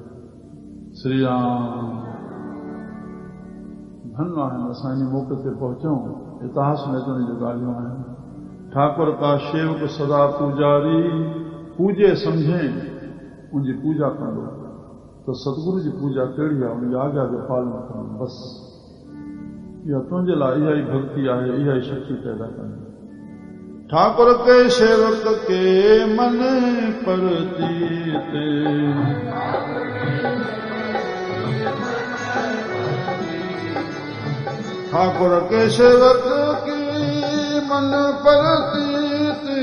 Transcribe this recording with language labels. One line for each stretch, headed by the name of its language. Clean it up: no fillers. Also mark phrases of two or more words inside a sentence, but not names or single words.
Sindhi: श्री राम। धन आहिनि असां इन मौक़े ते पहुचूं। इतिहास में तो जो ॻाल्हियूं आहिनि।
Punjabi: ਠਾਕੁਰ ਕਾ ਸੇਵਕ ਸਦਾ ਪੂਜਾਰੀ,
Sindhi: पूजे सम्झे उनजी पूजा कंदो। तो सतगुरु जी पूजा कहिड़ी आहे, उनजी आज्ञा जो पालन करणु। बसि इहा तुंहिंजे लाइ इहा ई भक्ति आहे, इहा ई शक्ति पैदा करणी।
Punjabi: ਠਾਕੁਰ ਕੇ ਸੇਵਕ ਕੇ ਮਨ ਪਰਤੀਤ, ਠਾਕੁਰ ਕੇ ਸੇਵਕ ਕੀ ਮਨ ਪਰਤੀਤ,